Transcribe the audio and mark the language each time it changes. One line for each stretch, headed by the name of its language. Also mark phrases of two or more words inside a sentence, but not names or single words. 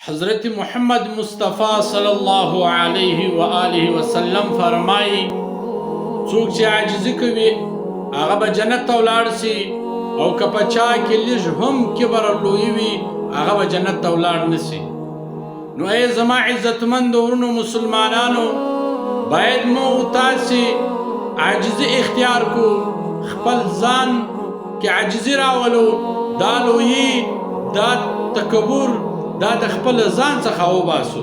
Pashto: حضرت محمد مصطفیٰ
Arabic: صلی اللہ علیہ وآلہ وسلم
Pashto: فرمائی څوک چې عاجزي کوي هغه به جنت ته ولاړ سي او که په چا کې لږ هم کبر او لویي وي هغه به جنت ته ولاړ نه سي. نو ای زما عزتمندو ورونو مسلمانانو، باید مو تاسې عاجزي اختیار کو، خپل ځان کې عاجزي راولو، دا لویي دا تکبر دا د خپل ځان څخه وباسو.